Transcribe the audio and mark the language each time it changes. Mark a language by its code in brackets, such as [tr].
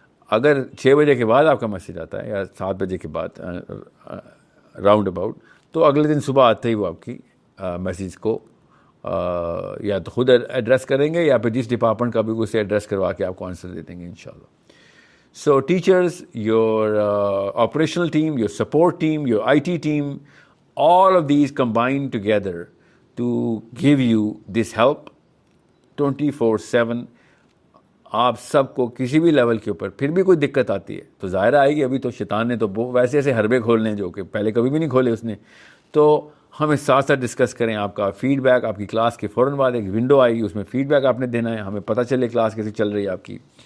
[ur] اگر 6 بجے کے بعد آپ کا میسیج آتا ہے یا 7 بجے کے بعد راؤنڈ اباؤٹ، تو اگلے دن صبح آتے ہی وہ آپ کی میسیج کو یا تو خود ایڈریس کریں گے یا پھر جس ڈپارٹمنٹ کا بھی اسے ایڈریس کروا کے آپ کو آنسر دے دیں گے انشاءاللہ. [en] So teachers, your operational team, your support team, your IT team, all of these combine together to give you this help 24/7. [ur] آپ سب کو کسی بھی لیول کے اوپر پھر بھی کوئی دقت آتی ہے تو ظاہر آئے گی. ابھی تو شیطان نے تو ویسے ایسے حربے کھولنے ہیں جو کہ پہلے کبھی بھی نہیں کھولے اس نے. تو ہمیں ساتھ ساتھ ڈسکس کریں. آپ کا فیڈ بیک، آپ کی کلاس کے فوراً بعد ایک ونڈو آئے گی، اس میں فیڈ بیک آپ نے دینا ہے، ہمیں پتہ چلے کلاس کیسے چل رہی ہے آپ کی.